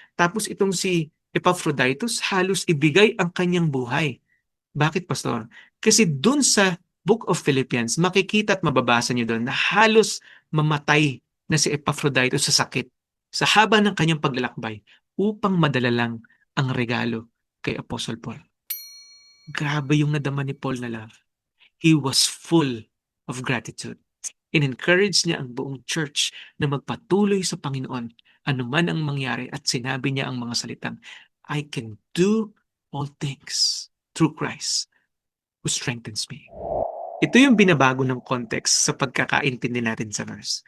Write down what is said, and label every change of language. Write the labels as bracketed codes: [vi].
[tl] Tapos itong si Epaphroditus halos ibigay ang kanyang buhay. Bakit, Pastor? Kasi dun sa Book of Philippians, makikita at mababasa niyo doon na halos mamatay na si Epaphroditus sa sakit sa haba ng kanyang paglalakbay upang madala lang ang regalo kay Apostle Paul. Grabe yung nadama ni Paul na love. [en] He was full of gratitude. [tl] In-encourage niya ang buong church na magpatuloy sa Panginoon anuman ang mangyari at sinabi niya ang mga salitang, [en] I can do all things through Christ who strengthens me. [tl] Ito yung binabago ng context sa pagkakaintindi natin sa verse.